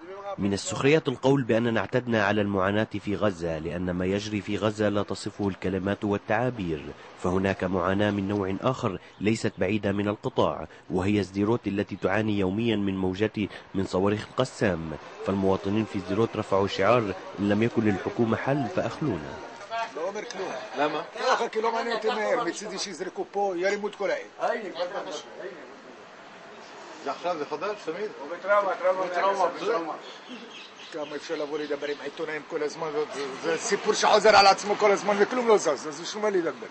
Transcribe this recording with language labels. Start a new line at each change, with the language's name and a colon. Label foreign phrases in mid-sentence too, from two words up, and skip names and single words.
Arabic: من السخرية القول بأننا اعتدنا على المعاناة في غزة، لأن ما يجري في غزة لا تصفه الكلمات والتعابير، فهناك معاناة من نوع آخر ليست بعيدة من القطاع، وهي سديروت التي تعاني يوميا من موجات من صواريخ القسام. فالمواطنين في سديروت رفعوا شعار: إن لم يكن للحكومة حل فأخلونا.
Hebrew: לא אומר כלום. למה? ככה, כי לא מעניין אותי מהר, מצידי שיזרקו פה, ירימו את כל העיר. זה עכשיו, זה חדש, תמיד? או בטראומה. כמה אפשר לבוא לדבר עם עיתונאים כל הזמן, זה סיפור שחוזר על עצמו כל הזמן וכלום לא זז, אז בשביל מה לדבר?